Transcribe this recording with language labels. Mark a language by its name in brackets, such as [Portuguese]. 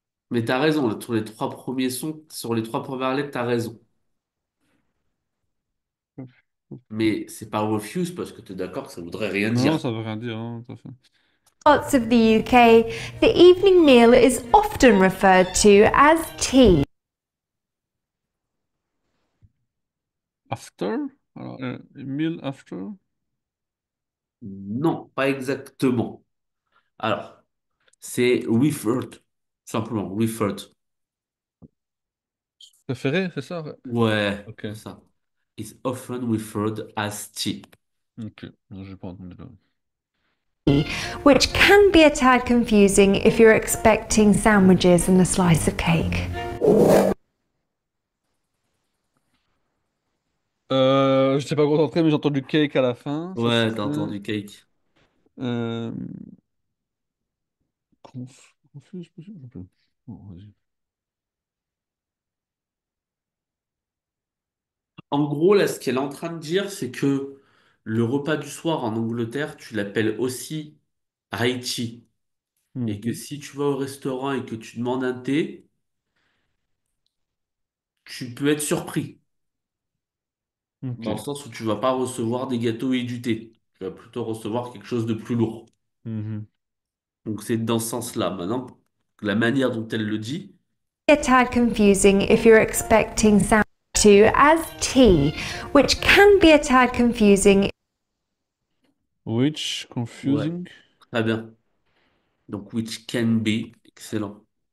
[French] Mais t'as raison, là, sur les trois premiers sons, sur les trois premières lettres, t'as raison. Mais c'est pas refuse parce que t'es d'accord que ça voudrait rien Non, non, dire. ça veut rien dire, hein, tout à fait. [English] Parts of the UK, the evening meal is often referred to as tea. [French] After? Alors, meal after? Non, pas exactement. Alors, c'est referred. Simplement, referred. Préféré, c'est ça? Ouais. Ouais, Ok. c'est ça. [English] Is often referred as tea. [French] Ok. Non, j'ai pas entendu là. [English] Which can be a tad confusing if you're expecting sandwiches and a slice of cake. [French] Je t'ai pas concentré, mais j'ai entendu cake à la fin. Ça, Ouais, t'as c'est. entendu cake. Euh... Confuse, possible? Bon, vas-y. En gros, là, ce qu'elle est en train de dire, c'est que le repas du soir en Angleterre, tu l'appelles aussi Haïti. Et que Mhm. si tu vas au restaurant et que tu demandes un thé, tu peux être surpris. Ok. Dans le sens où tu vas pas recevoir des gâteaux et du thé. Tu vas plutôt recevoir quelque chose de plus lourd. Mhm. Donc c'est dans ce sens-là. Maintenant, la manière dont elle le dit, [English] A tad confusing if you're expecting sandwich to as tea, which can be a tad confusing. Which [French] ouais, [English] confusing? [French] très bien. Donc which can be, excellent.